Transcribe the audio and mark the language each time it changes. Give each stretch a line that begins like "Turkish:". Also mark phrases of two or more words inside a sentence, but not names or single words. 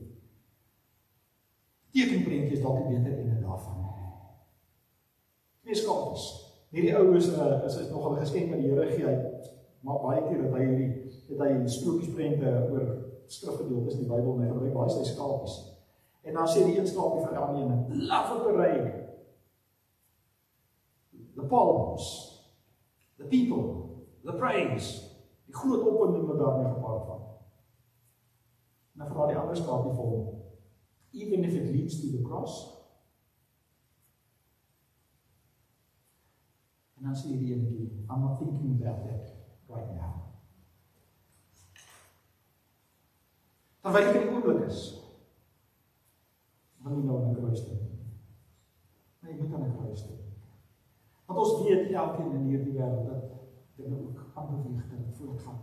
Afrikaans: Tekenprentjie is dalk die beter ene daarvan. 2 skapies. Hierdie ou is nogal 'n geskenk met die Here gee. Maar baie keer dat hy sprokiesprente oor skrifgedeeltes in die Bybel en hy gebruik baie sy skapies. En dan sê die een skapie vir die ander een,
English: love of the rain, the palms, the people, the praise,
Afrikaans: die groot opwinding wat daarmee gepaard gaan. En dan vra die ander skapie vir hom,
English: even if it leads to the cross.
Afrikaans: En dan sê die ene,
English: I'm not thinking about that right now.
Afrikaans: Terwyl ek in die oomblik is, wil nie nou aan 'n kruis dink. Maar jy moet aan 'n kruis dink. Want ons weet elkeen in hierdie wêreld dat dinge ook aanbeweeg dat dit voortgaan.